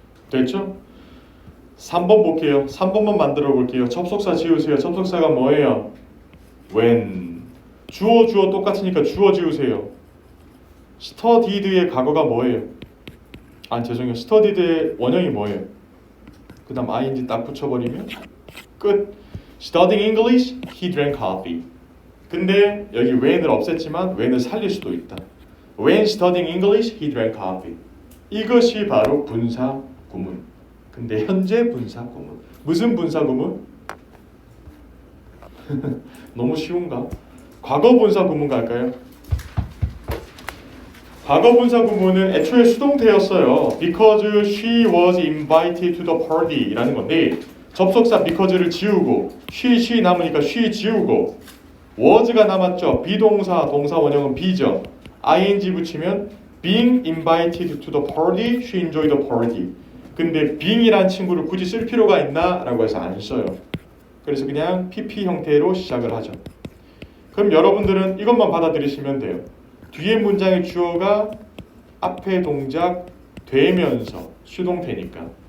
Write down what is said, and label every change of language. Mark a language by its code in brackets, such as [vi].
[ko] 됐죠? 3번 볼게요. 3번만 만들어 볼게요. 접속사 지우세요. 접속사가 뭐예요? when. 주어 똑같으니까 주어 지우세요. studied의 과거가 뭐예요? 죄송해요. studied의 원형이 뭐예요? 그 다음 ing 딱 붙여버리면 끝. [en] Studying English, he drank coffee. [ko] 근데 여기 when을 없앴지만 when을 살릴 수도 있다. [en] When studying English, he drank coffee. [ko] 이것이 바로 분사 구문. 근데 현재 분사 구문. 무슨 분사 구문? 너무 쉬운가? 과거 분사 구문 갈까요? 과거 분사 구문은 애초에 수동태였어요. [en] Because she was invited to the party [ko] 라는 건데 접속사 because를 지우고 she 남으니까 she 지우고 was가 남았죠. 비동사 동사 원형은 be죠. [en] ing [ko] 붙이면 [en] being invited to the party, she enjoyed the party. [ko] 근데 being이란 친구를 굳이 쓸 필요가 있나? 라고 해서 안 써요. 그래서 그냥 pp 형태로 시작을 하죠. 그럼 여러분들은 이것만 받아들이시면 돼요. 뒤에 문장의 주어가 앞에 동작 되면서 수동태니까.